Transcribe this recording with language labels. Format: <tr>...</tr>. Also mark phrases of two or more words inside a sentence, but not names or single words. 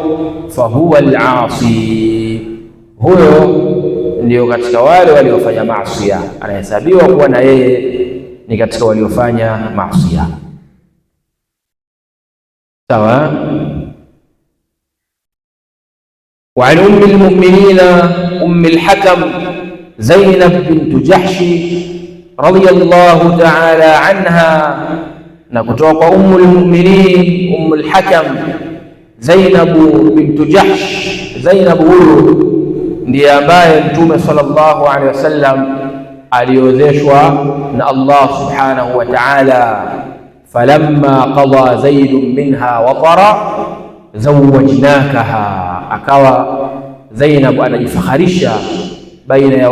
<ar>فهو العاصي,</ar> <sw>huyo ndio katika wale waliofanya maasi, anahesabiwa kuwa na yeye ni katika waliofanya maasi. Sawa.</sw> <ar>وعن أم المؤمنين أم الحكم زينب بنت جحش رضي الله تعالى عنها,</ar> <sw>na kutoka kwa</sw> <ar>أم المؤمنين أم الحكم</ar> <sw>Zainab bint Jahsh. Zainab huyu ndiye ambaye Mtume</sw> <ar>صلى الله عليه وسلم</ar> <sw>aliozeshwa na Allah</sw> <ar>سبحانه وتعالى. فلما قضى زيد منها وطرا زوجناكها,</ar> <sw>akawa Zainab anajifakharisha baina ya</sw>